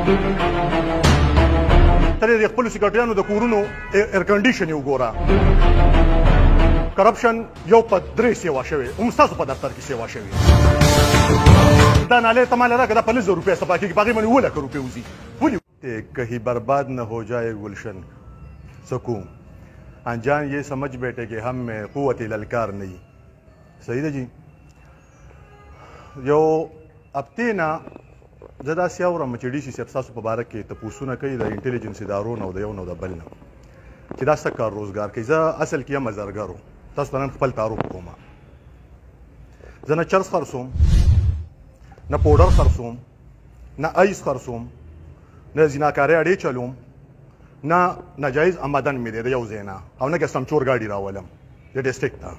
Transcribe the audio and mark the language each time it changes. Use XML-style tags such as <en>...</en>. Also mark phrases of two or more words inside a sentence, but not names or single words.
<ps>ته د خپلو سیکرټریانو د کورونو ایر کنډیشن یې وګوره. کرپشن یو په 3 سیوا شوی، هم ستاسو په دفتر کې سیوا شوی. دا نالے ته مال راکړه، دا 50,000 روپۍ صفا کېږي، په هغې باندې 2 لک روپۍ وځي.</ps> <ur>ولې کہیں برباد نہ ہو جائے گلشن سکون انجان یہ سمجھ بیٹھے کہ ہم میں قوت للکار نہیں.</ur> <ps>صحیح ده جی. یو هفتې نه زه داسې اورم چې ډي سي صاحب ستاسو په باره کې تپوسونه کوي د انټلیجنس ادارو نه او د یو نه او د بل نه چې دا څه کار روزګار کوي. زه اصل کې یم زرګر وم. تاسو ته نن خپل تعارف کوم. زه نه چرس خرڅوم، نه پوډر خرڅوم، نه ایس خرڅوم، نه زیناکارۍ اډې چلوم، نه ناجایز آمدن مې دی د یو ځای نه، او نه کسټم چور ګاډي راولم د ډسټرکټ نه.</ps>